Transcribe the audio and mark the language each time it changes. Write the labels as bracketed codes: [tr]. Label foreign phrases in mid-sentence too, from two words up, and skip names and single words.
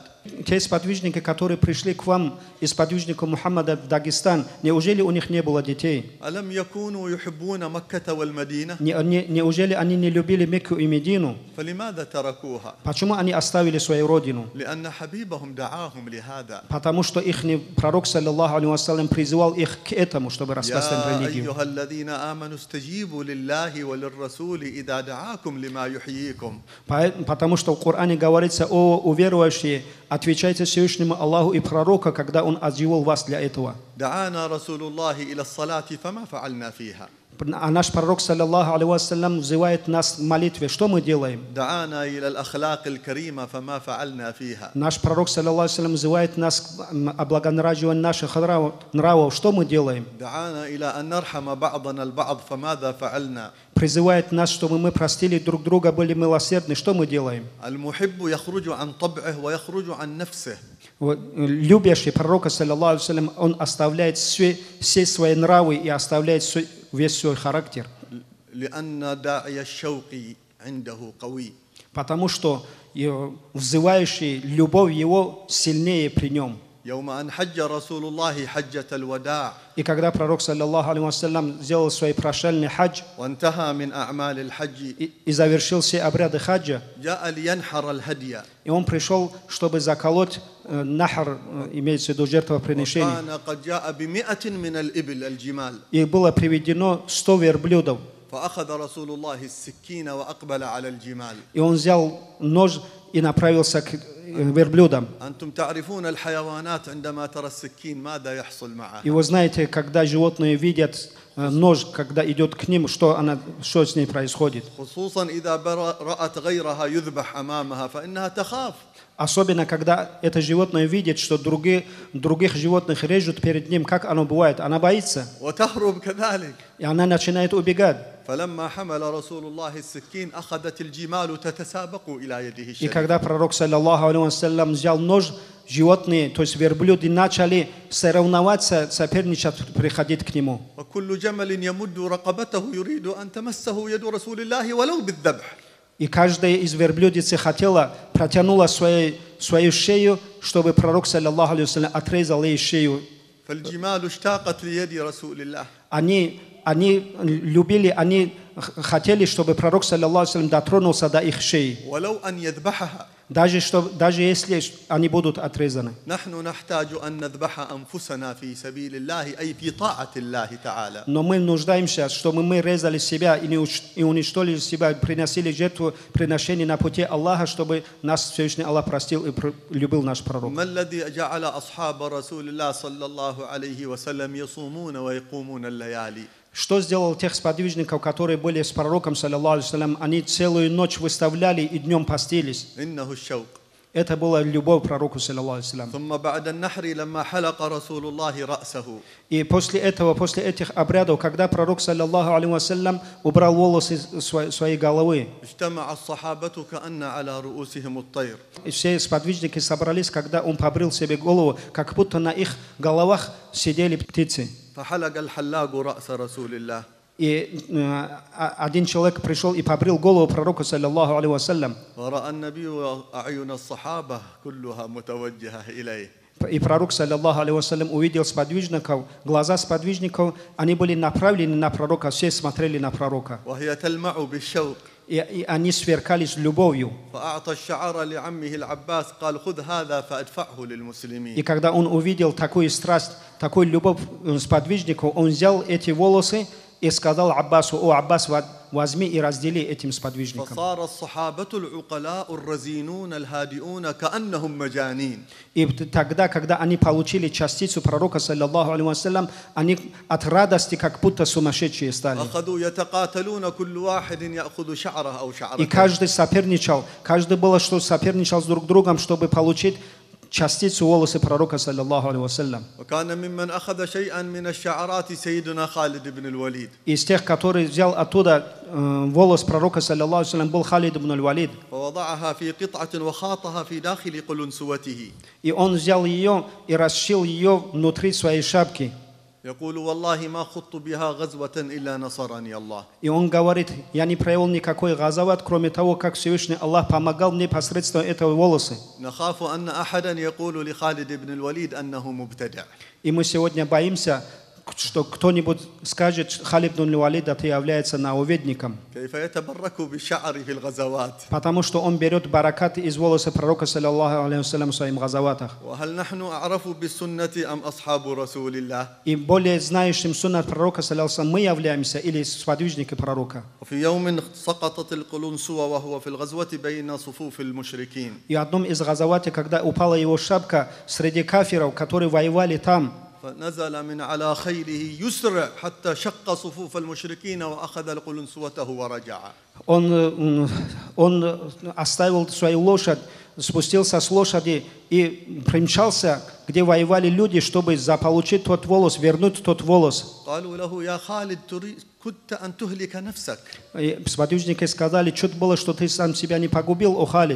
[ru] Те сподвижники, которые пришли к вам из сподвижников Мухаммада в Дагестан, неужели у них не было детей? [ar] ألم يكونوا يحبون مكة والمدينة؟ [ru] Неужели они не любили Мекку и Медину? [ar] فلماذا تركوها؟ [ru] Почему они оставили свою родину? [ar] لأن حبيبهم دعاهم لهذا. [ru] Потому что их пророк, [ar] صلى الله عليه وسلم, [ru] призывал их к этому, чтобы распространять يا религию. [ar] أيها الذين آمنوا استجيبوا لله وللرسول إذا دعاكم لما يحييكم. [ru] Потому что в Коране говорится: о уверующие, отвечайте Всевышнему Аллаху и пророка, когда Он оживил вас для этого. [ar] دعانا رسول الله إلى الصلاة فما فعلنا فيها. [ru] А наш пророк, [ar] صلى الله عليه وسلم, [ru] взывает нас в молитве. Что мы делаем? [ar] دعانا إلى الأخلاق الكريمة فما فعلنا فيها. [ru] Наш пророк, [ar] صلى الله عليه وسلم, [ru] взывает нас к облагораживанию наших нравов. Что мы делаем? [ar] دعانا إلى أن نرحم بعضنا البعض فماذا فعلنا. [ru] призывает нас, чтобы мы простили друг друга, были милосердны. Что мы делаем? [ar] المحب يخرج عن طبعه ويخرج عن نفسه. [ru] Вот, любящий пророка, [ar] صلى الله عليه وسلم, [ru] он оставляет все свои нравы и оставляет весь свой характер. [ar] لأن داعي الشوق عنده قوي. [ru] Потому что взывающий любовь его сильнее при нем. [ar] يوم أن حج رسول الله حجة الوداع. [ru] И когда пророк, [ar] صلى الله عليه وسلم, [ru] сделал свой прощальный хадж [ar] وانتهى من أعمال الحج. [ru] и завершил все обряды хаджа, [ar] جاء لينحر الهدي. [ru] и он пришел, чтобы заколоть нахар, имеется в виду жертвоприношение. [ar] وكان قد جاء ب100 من الإبل الجمال. [ru] И было приведено 100 верблюдов. [ar] فأخذ رسول الله السكين وأقبل على الجمال. [ru] И он взял нож и направился к верблюдам. [ar] أنتم تعرفون الحيوانات عندما ترى السكين ماذا يحصل معها. [ru] И вы знаете, когда животные видят нож, когда идет к ним, что с ней происходит. [ar] خصوصا إذا رأت غيرها يذبح أمامها فإنها تخاف. [ru] Особенно, когда это животное видит, что других животных режут перед ним, как оно бывает, она боится. [ar] وتهرب كذلك. [ru] И она начинает убегать. [ar] فلما حمل رسول الله السكين أخذت الجمال تتسابق إلى يده И الشريف. [ru] когда пророк, [ar] صلى الله عليه وسلم, [ru] взял нож, животные, то есть верблюды, начали соревноваться, соперничать, приходить к нему. [ar] وكل جمل يمد رقبته يريد أن تمسه يد رسول الله ولو بالذبح. [ru] И каждая из верблюдицы протянула свою шею, чтобы пророк, [ar] صلى الله عليه وسلم, [ru] отрезал ей шею. [ar] فالجمال اشتاقت ليد رسول الله. [ru] Они любили, они хотели, чтобы пророк, [ar] صلى الله عليه وسلم, [ru] дотронулся до их шеи. [ar] ولو أن يذبحها. [ru] Даже если они будут отрезаны. [ar] نحن نحتاج أن نذبح أنفسنا في سبيل الله أي في طاعة الله تعالى. [ru] Но мы нуждаемся, чтобы мы резали себя и уничтожили себя, приносили жертву, приношение на пути Аллаха, чтобы нас Всевышний Аллах простил и любил наш пророк. [ar] ما الذي جعل أصحاب رسول الله صلى الله عليه وسلم يصومون ويقومون الليالي. [ru] Что сделал тех сподвижников, которые были с пророком, [ar] صلى الله عليه وسلم, [ru] они целую ночь выставляли и днем постились. [ar] إنه الشوق. [ru] Это была любовь к пророку, [ar] صلى الله عليه وسلم. ثم بعد النحر لما حلق رسول الله رأسه. [ru] И после этих обрядов, когда пророк, [ar] صلى الله عليه وسلم, [ru] убрал волосы своей головы, [ar] اجتمع الصحابة كأن على رؤوسهم الطير. [ru] и все сподвижники собрались, когда он побрил себе голову, как будто на их головах сидели птицы. [ar] فحلق الحلاق رأس رسول الله. [ru] И один человек пришел и побрил голову пророка, [ar] صلى الله عليه وسلم. ورأى النبي أعين الصحابة كلها متوجهة إليه. [ru] И пророк, [ar] صلى الله عليه وسلم, [ru] увидел сподвижников, глаза сподвижников, они были направлены на пророка, все смотрели на пророка. [ar] وهي تلمع بالشوق. [ru] И они сверкались любовью. [ar] فأعطى الشعر لعمه العباس قال خذ هذا فأدفعه للمسلمين. [ru] И когда он увидел такую страсть, такую любовь сподвижников, он взял эти волосы и сказал Аббасу: «О, Аббас, возьми и раздели этим сподвижникам». [ar] فصار الصحابة العقلاء الرزينون الهادئون كأنهم مجانين. [ru] И тогда, когда они получили частицу пророка, [ar] صلى الله عليه وسلم, [ru] они от радости как будто сумасшедшие стали. [ar] أخذوا يتقاتلون كل واحد يأخذ شعره أو И شعرته. [ru] каждый соперничал, каждый было, что соперничал с друг другом, чтобы получить частицу волосы пророка, [ar] صلى الله عليه وسلم. وكان ممن أخذ شيئا من الشعرات سيدنا خالد بن الوليد. [ru] Из тех, которые взял оттуда волос пророка, [ar] صلى الله عليه وسلم, [ru] был Халид ибн аль-Валид. [ar] ووضعها في قطعة وخاطها في داخل قلنسوته. [ru] И он взял ее и расшил ее внутри своей шапки. [ar] يقول والله ما خضت بها غزوة إلا نصرني الله. [ru] И он говорит: я не провел никакой газават, кроме того, как Всевышний Аллах помогал мне посредством этого волоса. [ar] نخاف أن أحدا يقول لخالد بن الوليد أنه مبتدع. [ru] И мы сегодня боимся, что кто-нибудь скажет: Халид ибн аль-Валид, ты является нововедником. [ar] كيف يتبرك بالشعر في الغزوات. [ru] Потому что он берет баракаты из волоса пророка, [ar] صلى الله عليه وسلم, [ru] в своих газаватах. [ar] وهل نحن أعرف بالسنة أم أصحاب رسول الله. [ru] И более знающим суннат пророка, [ar] صلى الله عليه وسلم, [ru] мы являемся или сподвижники пророка. [ar] وفي يوم سقطت القلنسوة وهو في الغزوة بين صفوف المشركين. [ru] И одном из газаватов, когда упала его шапка среди кафиров, которые воевали там, [ar] فنزل من على خيله يسرع حتى شق صفوف المشركين وأخذ القلنسوته ورجع. [ru] Он оставил свою лошадь, спустился с лошади и примчался где воевали люди, чтобы заполучить тот волос, вернуть тот волос. [ar] قالوا له يا خالد كدت أن تهلك نفسك. [ru] И сподвижники сказали, что было, что ты сам себя не погубил, о Халид.